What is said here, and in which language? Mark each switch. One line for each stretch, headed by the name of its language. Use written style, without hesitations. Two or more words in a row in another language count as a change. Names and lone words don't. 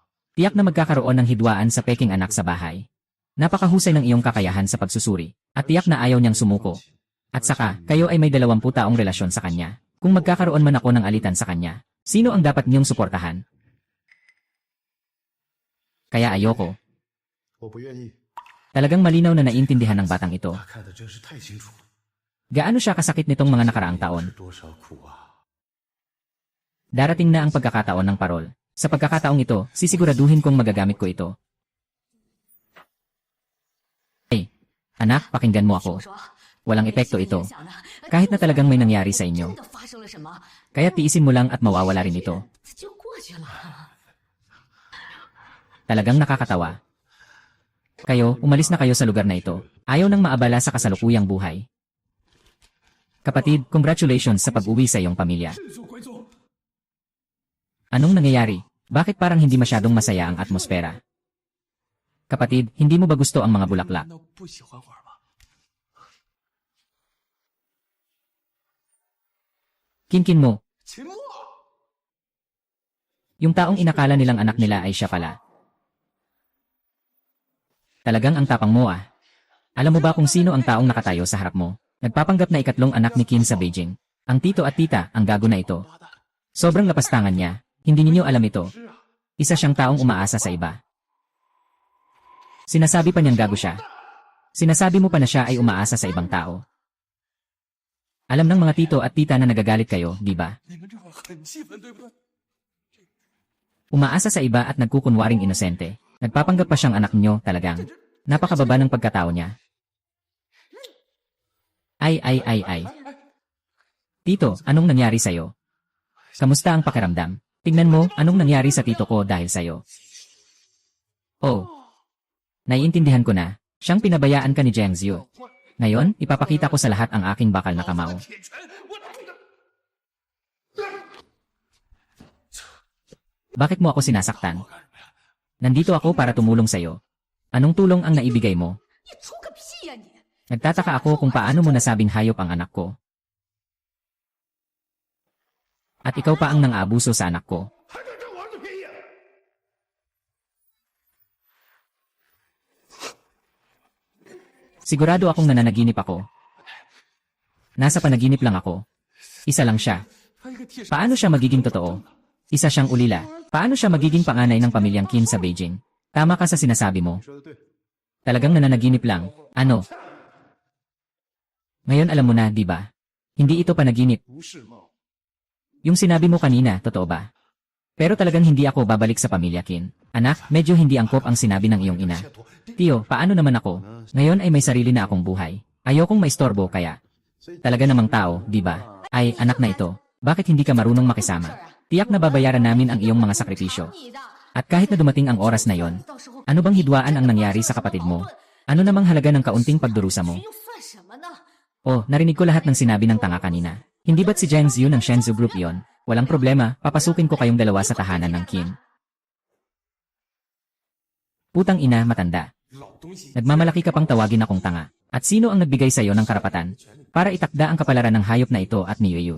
Filipino: tiyak na magkakaroon ng hidwaan sa peking anak sa bahay. Napakahusay ng iyong kakayahan sa pagsusuri, at tiyak na ayaw niyang sumuko. At saka, kayo ay may 20 taong relasyon sa kanya. Kung magkakaroon man ako ng alitan sa kanya, sino ang dapat niyong suportahan? Kaya ayoko.
Chinese: 我不愿意。
Filipino: Talagang malinaw na naiintindihan ng batang ito.
Chinese: 他看得真是太清楚了，
Filipino: Gaano siya kasakit nitong mga nakaraang taon?
Chinese: 是多少苦啊！
Filipino: Darating na ang pagkakataon ng parol. Sa pagkakataong ito, sisiguraduhin kong magagamit ko ito. Hey, anak, pakinggan mo ako.
Chinese: 说，
Filipino: Walang epekto ito.
Chinese: 影响呢
Filipino: Kahit na talagang may nangyari sa inyo.
Chinese: 真的发生了什么，
Filipino: Kaya tiisin mo lang at mawawala rin ito.
Chinese: 就过去了。
Filipino: Talagang nakakatawa. Kayo, umalis na kayo sa lugar na ito. Ayaw nang maabala sa kasalukuyang buhay. Kapatid, congratulations sa pag-uwi sa iyong pamilya.
Chinese: 振作归宗。
Filipino: Anong nangyayari? Bakit parang hindi masyadong masaya ang atmosfera? Kapatid, hindi mo ba gusto ang mga bulaklak?
Chinese: 难道不喜欢花吗？
Filipino: Kinkin mo,
Chinese: 秦墨，
Filipino: yung taong inakala nilang anak nila ay siya pala. Talagang ang tapang mo ah. Alam mo ba kung sino ang taong nakatayo sa harap mo? Nagpapanggap na ikatlong anak ni Qin sa Beijing. Ang tito at tita, ang gago na ito.
Chinese: 八蛋，
Filipino: Sobrang lapastangan niya. Hindi ninyo alam ito.
Chinese: 是啊，
Filipino: Isa siyang taong umaasa sa iba. Sinasabi pa niyang gago siya. Sinasabi mo pa na siya ay umaasa sa ibang tao. Alam ng mga tito at tita na nagagalit kayo, di ba?
Chinese: 你们这会儿很气愤，对不对？
Filipino: Umaasa sa iba at nagkukunwaring inosente. Nagpapanggap pa siyang anak niyo talagang. Napakababa ng pagkatao niya. Ay. Tito, anong nangyari sa'yo? Kamusta ang pakiramdam? Tingnan mo, anong nangyari sa tito ko dahil sa'yo. Oh. Naiintindihan ko na. Siyang pinabayaan ka ni Jiang Ziyu. Ngayon, ipapakita ko sa lahat ang aking bakal na kamao.
Chinese: 铁拳，我
Filipino: Bakit mo ako sinasaktan? Nandito ako para tumulong sa'yo. Anong tulong ang naibigay mo?
Chinese: 你出个屁呀你！
Filipino: Nagtataka ako kung paano mo nasabing hayop ang anak ko. At ikaw pa ang nang-aabuso sa anak ko.
Chinese: 还敢占我儿子便宜？
Filipino: Sigurado akong nananaginip ako. Nasa panaginip lang ako. Isa lang siya.
Chinese: 他一个替身，
Filipino: Paano siya magiging totoo? Isa siyang ulila. Paano siya magiging panganay ng pamilyang Qin sa Beijing? Tama ka sa sinasabi mo.
Chinese: 你说的对，
Filipino: Talagang nananaginip lang. Ano? Ngayon alam mo na, di ba? Hindi ito panaginip.
Chinese: 不是梦。
Filipino: Yung sinabi mo kanina, totoo ba? Pero talagang hindi ako babalik sa pamilya Qin. Anak, medyo hindi angkop ang sinabi ng iyong ina. Tio, paano naman ako? Ngayon ay may sarili na akong buhay. Ayokong maistorbo kaya. Talaga namang tao, di ba? Ay, anak na ito. Bakit hindi ka marunong makisama? Tiyak na babayaran namin ang iyong mga sakripisyo.
Chinese: 你的，
Filipino: At kahit na dumating ang oras na yon,
Chinese: 到时候
Filipino: ano bang hidwaan ang nangyari sa kapatid mo? Ano namang halaga ng kaunting pagdurusa mo?
Chinese: 又算什么呢？
Filipino: Oh, narinig ko lahat ng sinabi ng tanga kanina. Hindi ba't si Jiang Ziyu ng Shenzhou Group yon? Walang problema, papasukin ko kayong dalawa sa tahanan ng Qin. Putang ina, matanda.
Chinese: 老东西，
Filipino: Nagmamalaki ka pang tawagin akong tanga. At sino ang nagbigay sa'yo ng karapatan para itakda ang kapalaran ng hayop na ito at ni Yuyu?